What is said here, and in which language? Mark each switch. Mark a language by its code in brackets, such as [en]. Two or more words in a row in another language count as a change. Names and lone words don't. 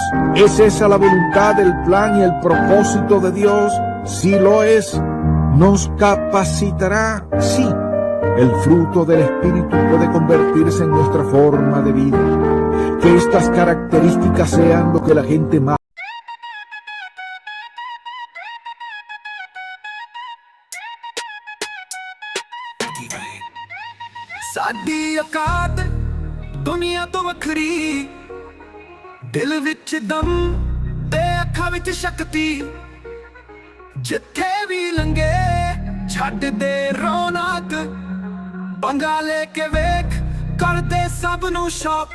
[es] ¿Es esa la voluntad, el plan y el propósito de Dios? Sí lo es. ¿Nos capacitará? Sí. El fruto del Espíritu puede convertirse en nuestra forma de vida. Que estas características sean lo que la gente más [pa] ਸਾਡੀ ਔਕਾਤ ਦੁਨੀਆ ਤੋਂ ਵੱਖਰੀ, ਦਿਲ ਵਿੱਚ ਦਮ ਤੇ ਅੱਖਾਂ ਵਿੱਚ ਸ਼ਕਤੀ, ਜਿੱਥੇ ਵੀ ਲੰਘੇ ਛੱਡ ਦੇ ਰੌਣਕ, ਪੰਗਾ ਲੈ ਕੇ ਵੇਖ ਕਰਦੇ ਸਭ ਨੂੰ ਸ਼ੌਕ।